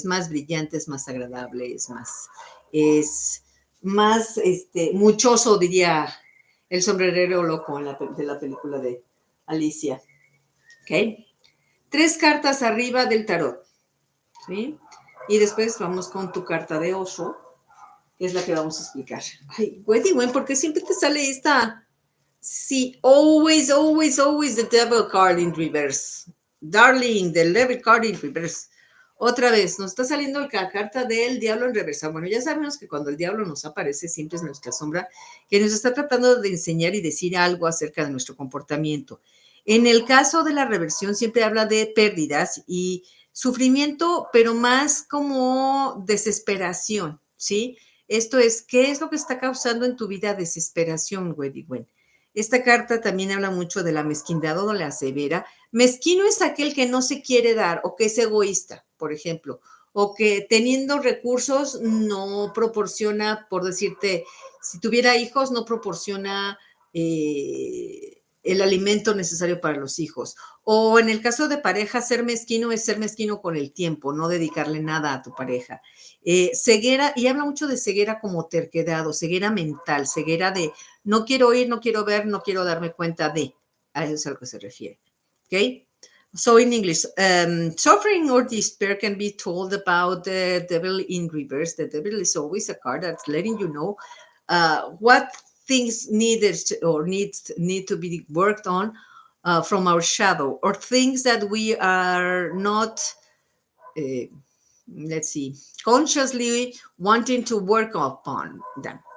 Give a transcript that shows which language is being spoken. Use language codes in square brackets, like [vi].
[es] Es más brillante, es más agradable, es más muchoso, diría el sombrerero loco de la película de Alicia. ¿Ok? 3 cartas arriba del tarot, ¿sí? Y después vamos con tu carta de oso, que es la que vamos a explicar. Ay, güey, ¿por qué siempre te sale esta? Sí, [en] always the devil card in reverse. Darling, the devil card in reverse. [es] Otra vez, nos está saliendo la carta del diablo en reversa. Bueno, ya sabemos que cuando el diablo nos aparece, siempre es nuestra sombra, que nos está tratando de enseñar y decir algo acerca de nuestro comportamiento. En el caso de la reversión, siempre habla de pérdidas y sufrimiento, pero más como desesperación, ¿sí? Esto es, ¿qué es lo que está causando en tu vida desesperación, Wendy? Esta carta también habla mucho de la mezquindad o de la severa. Mezquino es aquel que no se quiere dar o que es egoísta, por ejemplo, o que teniendo recursos no proporciona, por decirte, si tuviera hijos, no proporciona el alimento necesario para los hijos. O en el caso de pareja, ser mezquino es ser mezquino con el tiempo, no dedicarle nada a tu pareja. Ceguera, y habla mucho de ceguera como terquedad o ceguera mental, ceguera de no quiero oír, no quiero ver, no quiero darme cuenta de. A eso es a lo que se refiere. ¿Ok? [en] So in English, suffering or despair can be told about the devil in reverse. The devil is always a card that's letting you know what things needed or need to be worked on from our shadow, or things that we are not uh, let's see, consciously wanting to work upon them.